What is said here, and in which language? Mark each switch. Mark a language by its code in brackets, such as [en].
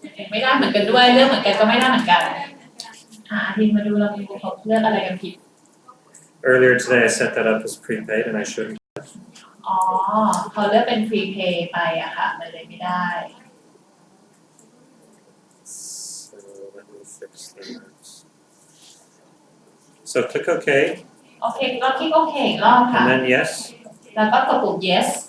[th] ไม่ได้เหมือนกันด้วยเลือกเหมือนกันก็ไม่ได้เหมือนกันทีมาดูเราเขาเลือกอะไรกันผิด [en] Earlier today, I set that up as prepaid, and I shouldn't. [th] อ๋อเขาเลือกเป็น prepay ไปอะค่ะมันเลยไม่ได้ [en] So let me fix that. So click OK, [th] โอเคเราคลิกโอเคอีกรอบค่ะ [en] and then yes, [th] แล้วก็กดปุ่ม yes